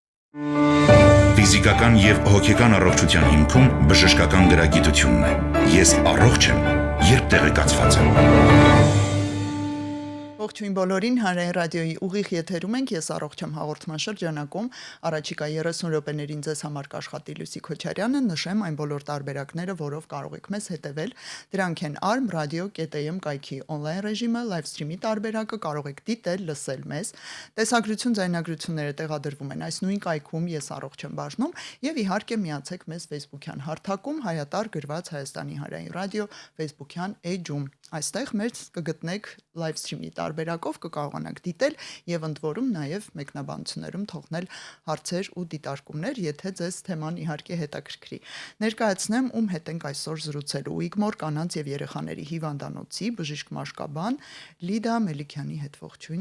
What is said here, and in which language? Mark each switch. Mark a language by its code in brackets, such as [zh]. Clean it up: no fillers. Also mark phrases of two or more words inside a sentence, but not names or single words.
[hy] Ֆիզիկական եւ հոգեկան առողջության հիմքում բժշկական գրագիտությունն է։ Ես առողջ եմ, երբ տեղեկացված եմ։ Ողջույն բոլորին, Հանրային ռադիոյի ուղիղ եթերում ենք, ես առողջ եմ հաղորդման շրջանակում, առաջիկա 30 րոպեներին ձեզ համար կաշխատի Լուսի Քոչարյանը, նշեմ այն բոլոր տարբերակները, որով կարող եք մեզ հետևել, դրանք են arm.radio.am կայքի on-line ռեժիմը, [en] live stream- [hy] ի տարբերակը, կարող եք դիտել, լսել մեզ, տեսագրություն, ձայնագրությունները տեղադրվում են այս նույն կայքում, ես առողջ եմ բաժնում, եւ իհարկե միացեք մեզ Facebook-յան հարթակում, հայատար գրված Հայաստանի Հանրային ռադիո Facebook-յան էջում, այստեղ մեզ կգտնեք [en] live stream- [hy] ի տարբերակով կկարողանաք դիտել եւ ընդ որում նաեւ մեկնաբանություններում թողնել հարցեր ու դիտարկումներ, եթե ձեզ թեման իհարկե հետաքրքրի։ Ներկայացնեմ ում հետ ենք այսօր զրուցելու Իգմոր կանանց եւ երեխաների հիվանդանոցի բժիշկ մաշկաբան Լիդա Մելիքյանի հետ ողջույն։